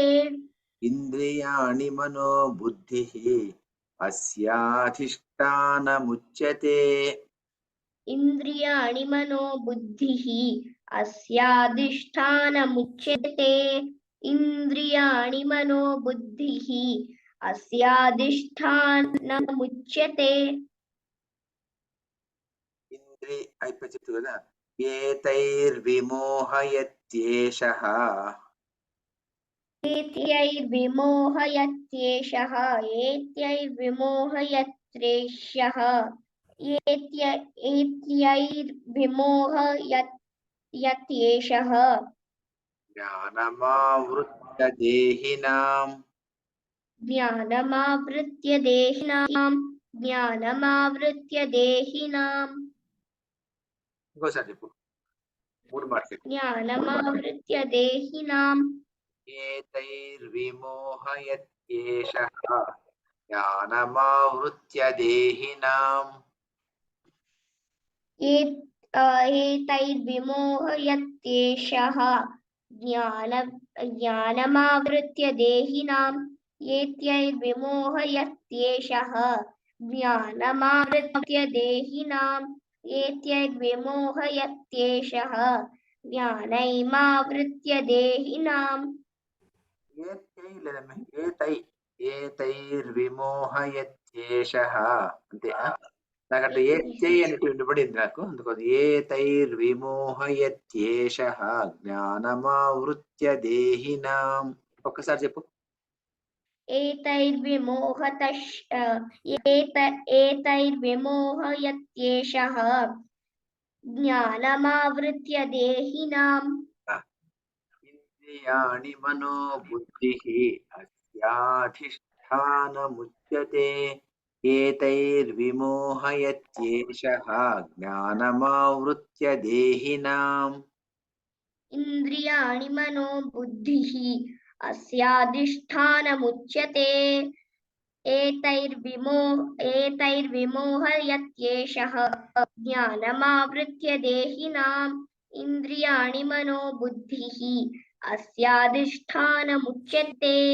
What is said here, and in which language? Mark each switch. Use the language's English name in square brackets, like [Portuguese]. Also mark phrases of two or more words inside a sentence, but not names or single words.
[Sanskrit] इंद्रियाणि मनोबुद्धिः अस्याधिष्ठानमुच्यते इंद्रियाणि मनोबुद्धिः अस्याधिष्ठानमुच्यते इंद्रियाणि मनोबुद्धिः अस्याधिष्ठानमुच्यते [Telugu] ఇంద్రి అయిపోయి చెప్తు కదా ఏతైర్విమోహయత్యేషః [Sanskrit] एत्यैर्विमोहयत्येषः एत्यैर्विमोहयत्रेष्यः एत्यैर्विमोहयत्येषः జ్ఞానమావృత్య దేహినాం ज्ञानमावृत्य देहिनाम् [Telugu] ఇంకోసారి చెప్పు 3 మార్కులు [Sanskrit] ज्ञानमावृत्य देहिनाम् ఏతైర్విమోహయత్యేషః జ్ఞానమావృత్య దేహినాం एतैर्विमोहयत्येषः ज्ञानमावृत्य देहिनाम् एतैर्विमोहयत्येषः ज्ञानमावृत्य देहिनाम् एतैर्विमोहयत्येषः ज्ञानमावृत्य देहिनाम् [Telugu] ఏతై లేదమ్మా ఏతైర్విమోహయత్యేషః అంతే నాకంటే ఏతై అనేటువంటి వినపడింది నాకు అందుకోసం [Sanskrit] ఏతైర్విమోహయత్యేషః జ్ఞానమావృత్య దేహినాం [Telugu] ఒక్కసారి చెప్పు [Sanskrit] एतैर्विमोहयत्येषः ज्ञानमावृत्य देहिनाम् ఇంద్రియాణి మనోబుద్ధిః అస్యాధిష్టానముచ్యతే ఏతైర్విమోహయత్యేషః జ్ఞానమావృత్య దేహినాం इन्द्रियाणि मनो बुद्धिः अस्याधिष्ठानमुच्यते एतैर्विमोहयत्येषः ज्ञानमावृत्य देहिनाम् इन्द्रियाणि मनो बुद्धिः अस्याधिष्ठानमुच्यते